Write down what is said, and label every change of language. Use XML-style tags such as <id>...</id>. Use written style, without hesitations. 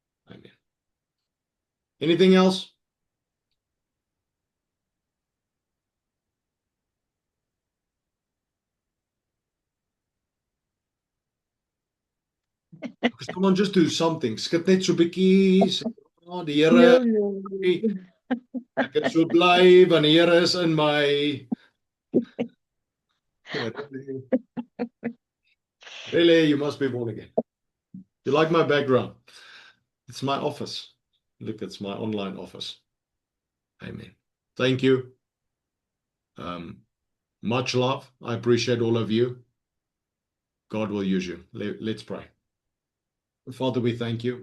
<en>Amen. Anything else? Come on, just do something.</en> <af>Skud net so bietjie. Oh, die Here,</af> <en>No.</en> <af>ek het so bly want die Here is in my.</af> <en>Really, you must be born again. You like my background? It's my office. Look, it's my online office. Amen. Thank you. Much love. I appreciate all of you. God will use you. Let's pray. Father, we thank you.</en>